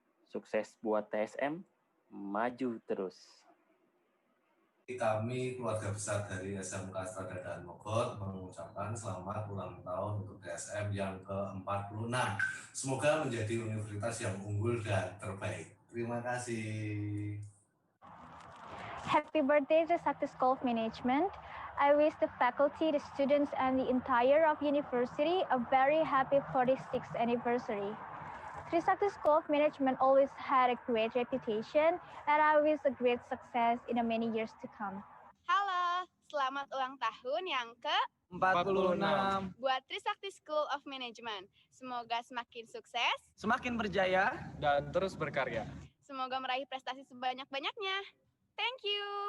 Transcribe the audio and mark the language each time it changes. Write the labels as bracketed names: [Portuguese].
[Indonesian] Sukses buat TSM, maju terus. Kami keluarga besar dari SMK Strada dan Mogot mengucapkan selamat ulang tahun untuk TSM yang ke-46. Semoga menjadi universitas yang unggul dan terbaik. Terima kasih. [English] Happy birthday to Trisakti School of Management. I wish the faculty, the students, and the entire of university a very happy 46th anniversary. Trisakti School of Management always had a great reputation, and I wish a great success in the many years to come. [Indonesian] Halo, selamat ulang tahun yang ke 46. buat Trisakti School of Management. Semoga semakin sukses, Semakin berjaya dan terus berkarya. semoga meraih prestasi sebanyak-banyaknya. [English] Thank you.